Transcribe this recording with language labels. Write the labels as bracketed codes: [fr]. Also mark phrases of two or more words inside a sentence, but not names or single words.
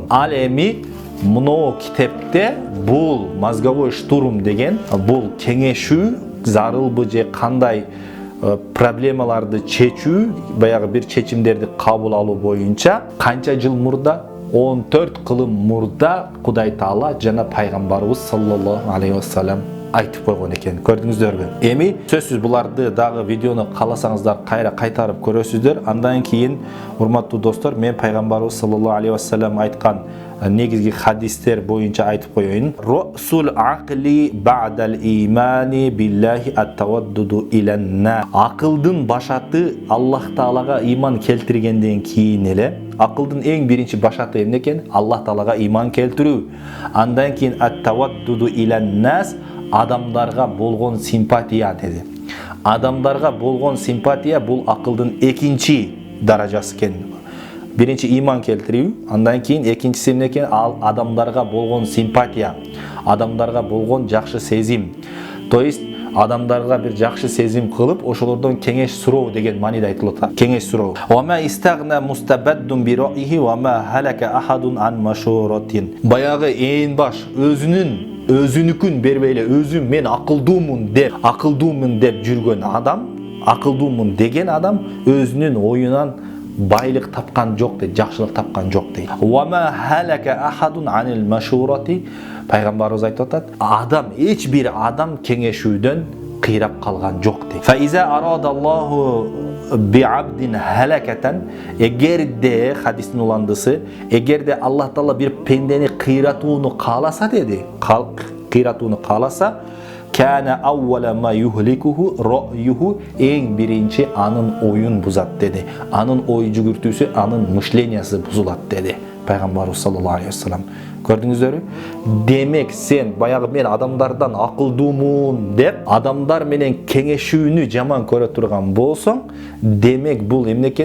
[ky] Ал эми муну китепте бул [ru] мозговой штурм [ky] деген бул кеңешүү зарылбы же кандай проблемаларды чечүү, баягы бир чечимдерди кабыл алуу боюнча канча жыл мурда, 14 кылым мурда Кудай Таала жана пайгамбарыбыз [ar] صلى الله عليه وسلم [ky] айтып койгон экен. Көрдүңүздөрбү? Эми сөзсүз буларды дагы видеону кааласаңыздар кайра кайтарып көрөсүздөр. Андан кийин, урматтуу достор, мен пайгамбарыбыз [ar] صلى الله عليه وسلم [ky] айткан негизги хадистер боюнча айтып коеюн. [ar] رأس العقل بعد الإيمان بالله التودد إلى الناس. [ky] Акылдын башаты Аллах Таалага иман келтиргенден кийин эле, акылдын эң биринчи башаты эмне экен? Аллах Таалага иман келтирүү. Андан кийин [ar] التودد إلى الناس, [ky] адамдарга болгон симпатия деди. Адамдарга болгон симпатия бул акылдын экинчи даражасы экен. Биринчи иман келтирүү, андан кийин экинчиси эмне экен? Ал адамдарга болгон симпатия, адамдарга болгон жакшы сезим. [ru] То есть [ky] адамдарга бир жакшы сезим кылып, ошолордон кеңеш суроо деген мааниде айтылат. Кеңеш суроо. [ar] وما استغنى مستبد برأيه وما هلك أحد عن مشورة. [ky] Баягы ээн баш өзүнүкүн бербей эле, өзүм мен акылдуумун деп жүргөн адам, акылдуумун деген адам өзүнүн оюнан байлык тапкан жок дейт, жакшылык тапкан жок дейт. [ar] وما هلك أحد عن المشورة, [ky] пайгамбарыбыз айтып атат, адам, эч бир адам кеңешүүдөн кыйрап калган жок дейт. [ar] فإذا أراد الله بعبد هلكة, [ky] эгерде хадистин уландысы, эгерде Аллах Таала бир пендени кыйратууну кааласа деди, кыйратууну кааласа, [ar] كان أول ما يهلكه رأيه, [ky] эң биринчи анын оюн бузат деди. Анын ой жүгүртүүсү, анын мышлениясы бузулат деди пайгамбарыбыз [ar] صلى الله عليه وسلم. [ky] Көрдүңүздөрбү? Демек сен баягы мен адамдардан акылдуумун деп адамдар менен кеңешүүнү жаман көрө турган болсоң, демек бул эмне экен?